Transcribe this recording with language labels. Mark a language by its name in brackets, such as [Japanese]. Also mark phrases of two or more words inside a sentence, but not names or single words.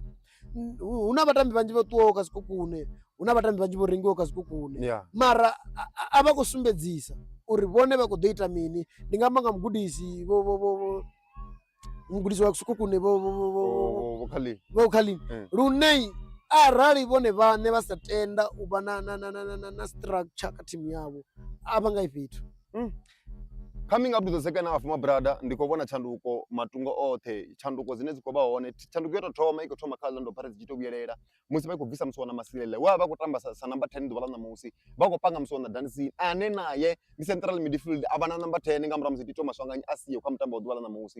[Venda] Hu na vhatambi vhanzhi vho ṱuwaho kha Sekhukhune hu na vhatambi vhanzhi vho rengiwaho kha Sekhukhune mara a vha khou sumbedzisa uri vhone vha khou ḓo ita mini. Ndi nga amba nga mugudisi mugudisi wa Sekhukhune vho Khalini lune arali vhone vhaṋe vha sa tenda u vha na structure kha thimu yavho a vha nga i fhethu. [English] Coming up to the second half [Venda] mabrother ndi khou vhona tshanduko matungo oṱhe tshanduko dzine dzi khou vha hone tshanduko yo tou thoma i khou thoma kha Orlando Pirates dzi tshi tou vhuyelela musi vha khou bvisa musiwana Masilela vha khou tamba sa number 10 ḓuvha ḽa ṋamusi vha khou panga musiwana Dancing ane naye ndi [English] central midfield [Venda] a vha na number 10 nga murahu musi Tito Maswanganyi a siho kha mutambo wa ḓuvha ḽa ṋamusi.